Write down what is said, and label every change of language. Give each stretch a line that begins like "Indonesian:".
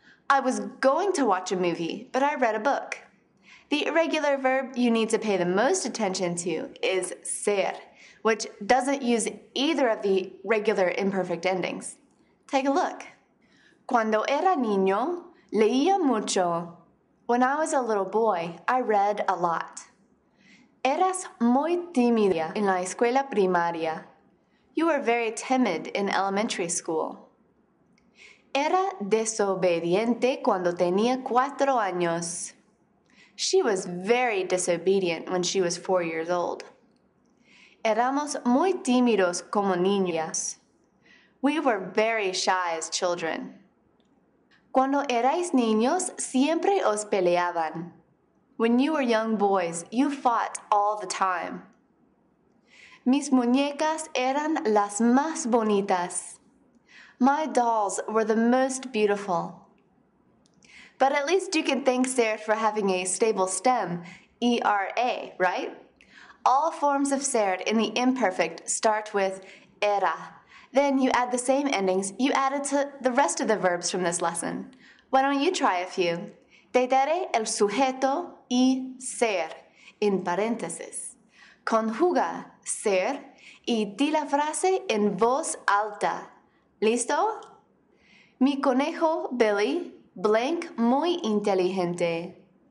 English: I was going to watch a movie, but I read a book. The irregular verb you need to pay the most attention to is ser, which doesn't use either of the regular imperfect endings. Take a look.
Spanish: Cuando era niño, Leía mucho.
English: When I was a little boy, I read a lot.
Spanish: Eras muy tímida en la escuela primaria.
English: You were very timid in elementary school.
Spanish: Era desobediente cuando tenía 4 años.
English: She was very disobedient when she was 4 years old.
Spanish: Éramos muy tímidos como niñas.
English: We were very shy as children.
Spanish: Cuando erais niños, siempre os peleaban.
English: When you were young boys, you fought all the time.
Spanish: Mis muñecas eran las más bonitas.
English: My dolls were the most beautiful. But at least you can thank Sarah for having a stable stem, ERA, right? All forms of Sarah in the imperfect start with era. Then you add the same endings you added to the rest of the verbs from this lesson. Why don't you try a few?
Spanish: Te daré el sujeto y ser, en paréntesis. Conjuga ser y di la frase en voz alta. ¿Listo? Mi conejo Billy, blank, muy inteligente.